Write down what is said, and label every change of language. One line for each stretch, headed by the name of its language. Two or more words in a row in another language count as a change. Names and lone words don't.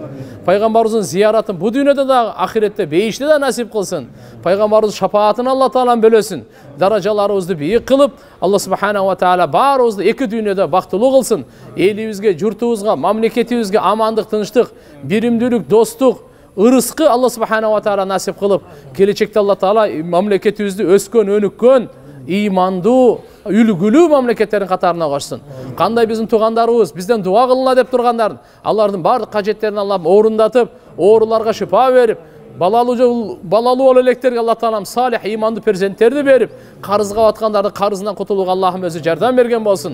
Kyrgyz: Пайгамбарыбыздын зияратын бу дүйнөдө да, ахиретте, бейиште да насип кылсын. Пайгамбарыбыздын шафаатын Алла Таалам бөлөсүн. Даражаларыбызды бийик кылып, Алла
Arabic: سبحانه وتعالى
Kyrgyz: баарыбызды эки дүйнөдө бактылуу кылсын. Элибизге, журтубузга, мамлекетибизге амандык, тынчтык, биримдүүлүк, достук, ырыскы Алла
Arabic: سبحانه وتعالى
Kyrgyz: насип кылып, келечекте Алла Таала мамлекетибизди өскөн, өнүккөн, ыймандуу, үлгүлүү мамлекеттердин катарына кошсун. Кандай биздин туугандарыбыз бизден дуа кылына деп тургандарын, алардын бардык кажеттерин Алла орундатып, ооруларга шифа берип, балалуу боло электерге Алла Таалам салих ыймандуу перзенттерди берип, карызга баткандарды карызынан кутулууга Аллахым өзү жардам берген болсун.